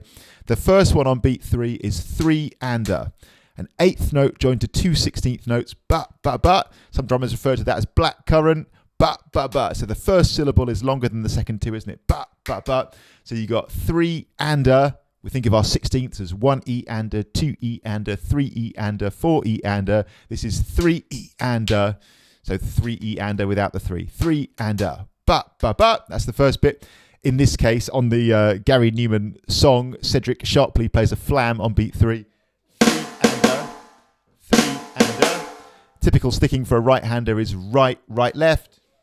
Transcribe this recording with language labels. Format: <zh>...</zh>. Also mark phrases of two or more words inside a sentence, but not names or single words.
<en>The first one on beat 3 is 3-ander. An 8th note joined to 2 16th notes. But. Some drummers refer to that as black current. But. So the first syllable is longer than the second 2, isn't it? But. So you got 3-ander. We think of our 16ths as 1-e-ander, 2-e-ander, 3-e-ander, 4-e-ander. This is 3-e-ander. So 3-e-ander without the 3. 3-ander. But. That's the first bit. In this case, on the Gary Numan song, Cedric Sharpley plays a flam on beat 3. 3-ander. 3-ander. Typical sticking for a right-hander is right, left.</en>